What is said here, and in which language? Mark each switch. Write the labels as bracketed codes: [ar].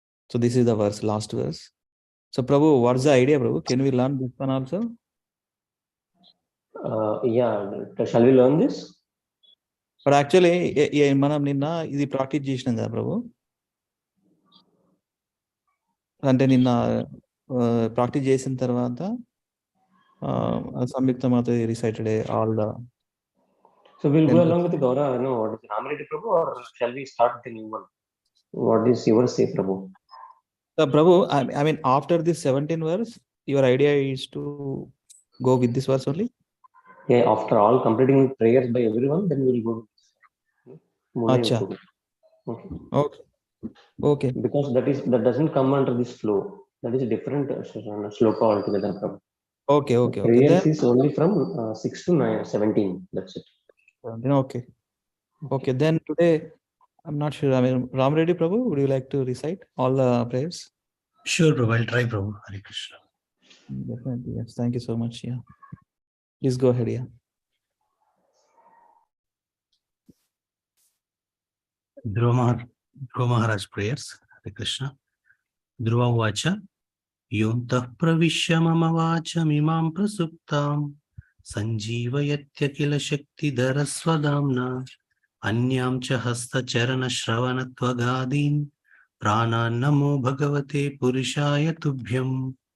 [en] So this is the verse, last verse. So Prabhu, what's the idea, Prabhu? Can we learn this one also? Yeah, shall we learn this? But actually, [te] మనం నిన్న ఇది practice చేసినాం కదా ప్రభు. అంటే నిన్న practice చేసిన తర్వాత సంయుక్త మాత [en] recited all the. So we'll go along with the Gaura. No, what is Ramaredi Prabhu, or shall we start the new one? What is your say, Prabhu? So Prabhu, I mean, after this 17 verse, your idea is to go with this verse only? Yeah, after all completing prayers by everyone, then we'll go. [hi] Acha. [en] Okay. Okay. Okay. Because that doesn't come under this flow. That is a different sloka altogether, Prabhu. Okay, okay, okay. Prayers Then, is only from 6 to 17. That's it. Okay. Okay. Then today, I'm not sure. I mean, Ramaredi Prabhu, would you like to recite all the prayers? Sure, Prabhu. I'll try, Prabhu. Hare Krishna. Definitely. Yes. Thank you so much. Yeah. Please go ahead. Yeah. Dhruva Maharaj prayers. Hare Krishna. Dhruva Vacha. [sa] Yontah pravisya mama vacha mimam prasuptam sanjeevayatya kila shakti dharasvadamna anyam cha hasta charana shravana tvagadin pranan namo bhagavate purushaya tubhyam